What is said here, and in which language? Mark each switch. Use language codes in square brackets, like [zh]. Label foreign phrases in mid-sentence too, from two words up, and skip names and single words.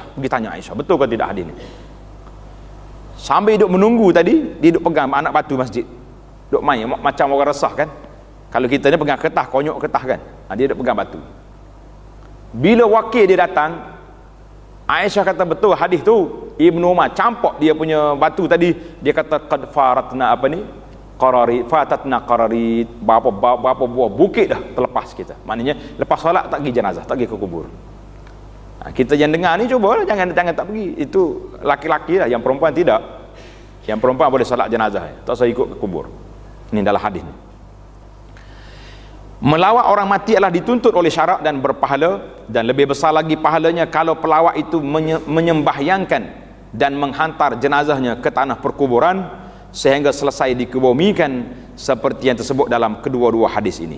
[ms] Pergi tanya Aisyah, betul ke tidak hadis ni? Sambil duduk menunggu tadi, dia duduk pegang anak batu masjid. Duk main macam orang resah kan. Kalau kita ni pegang kertas, konyok kertas kan, dia duk pegang batu. Bila wakil dia datang, Aisyah kata betul hadis tu. Ibnu Umar campak dia punya batu tadi. Dia kata [ar] قد فرطنا قراري فطتنا قراري, [ms] berapa buah bukit dah terlepas kita. Maknanya lepas solat tak pergi jenazah, tak pergi ke kubur. Kita yang dengar ni cubalah jangan tak pergi. Itu laki-laki lah, yang perempuan tidak. Yang perempuan boleh solat jenazah, tak usah ikut ke kubur. Ini dalam hadis ni. Melawat orang mati adalah dituntut oleh syarak dan berpahala, dan lebih besar lagi pahalanya kalau pelawat itu menyembahyangkan dan menghantar jenazahnya ke tanah perkuburan sehingga selesai dikebumikan seperti yang tersebut dalam kedua-dua hadis ini.